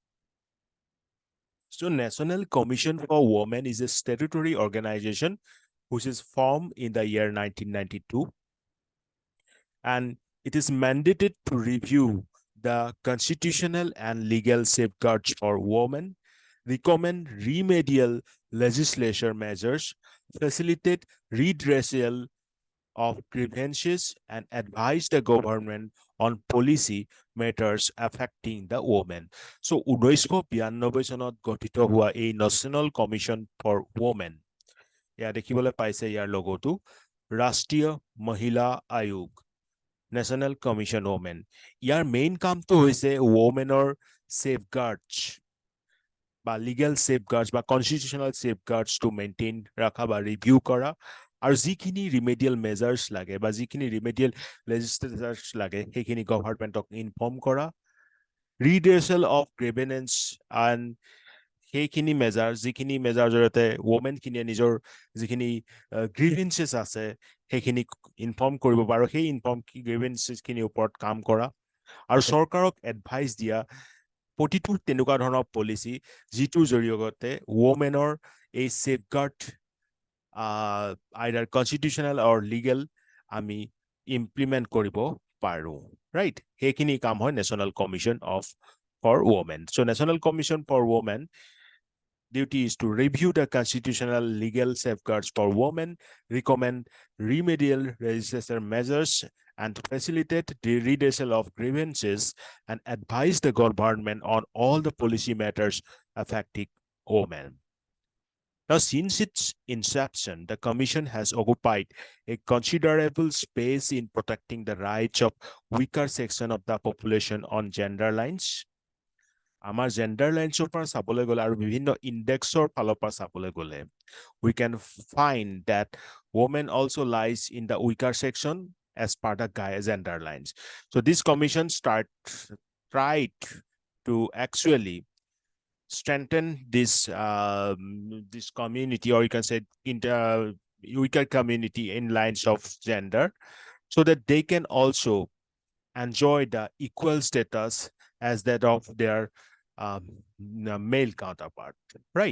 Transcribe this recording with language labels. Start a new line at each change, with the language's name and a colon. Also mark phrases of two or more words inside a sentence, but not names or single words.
English: So National Commission for Women is a statutory organization which is formed in the year 1992, and it is mandated to review the constitutional and legal safeguards for women, recommend remedial legislature measures, facilitate redressal of grievances, and advise the government on policy matters affecting the women.
Assamese: So 1992 চনত গঠিত হোৱা এই নেশ্যনেল কমিশ্যন ফৰ women, ইয়াত দেখিবলৈ পাইছে ইয়াৰ লগতো ৰাষ্ট্ৰীয় মহিলা আয়োগ, নেশ্যনেল কমিশ্যন women. ইয়াৰ মেইন কামটো হৈছে
English: womenৰ safeguards
Assamese: বা
English: legal safeguards
Assamese: বা
English: constitutional safeguards to maintain
Assamese: ৰাখা বা ৰিভিউ কৰা, আৰু যিখিনি
English: remedial measures
Assamese: লাগে বা যিখিনি
English: remedial legislatures
Assamese: লাগে সেইখিনি
English: governmentক inform
Assamese: কৰা, ৰিড্ৰেচেল
English: of grievance and
Assamese: সেইখিনি মেজাৰ যিখিনি মেজাৰ জৰিয়তে ওমেনখিনিয়ে নিজৰ যিখিনি গ্ৰিভেন্সেছ আছে সেইখিনি ইনফৰ্ম কৰিব পাৰো, সেই
English: inform grievancesখিনিৰ
Assamese: ওপৰত কাম কৰা, আৰু চৰকাৰক এডভাইচ দিয়া প্ৰতিটো তেনেকুৱা ধৰণৰ পলিচি যিটোৰ জৰিয়তে ওমেনৰ এই ছেফগাৰ্ড
English: either constitutional or legal
Assamese: আমি implement কৰিব পাৰো, right? সেইখিনি কাম হয় National Commission for Women.
English: So National Commission for Women duty is to review the constitutional legal safeguards for women, recommend remedial legislative measures, and facilitate the redressal of grievances, and advise the government on all the policy matters affecting women. Now, since its inception, the Commission has occupied a considerable space in protecting the rights of weaker section of the population on gender lines.
Assamese: আমাৰ জেণ্ডাৰ লাইনছৰ পৰা চাবলৈ গ'লে আৰু বিভিন্ন ইণ্ডেক্সৰ ফালৰ পৰা চাবলৈ গ'লে
English: we can find that women also lies in the weaker section as per the gender lines. So this commission tried to actually strengthen this community, or you can say weaker community in lines of gender, so that they can also enjoy the equal status as that of their male counterpart, right?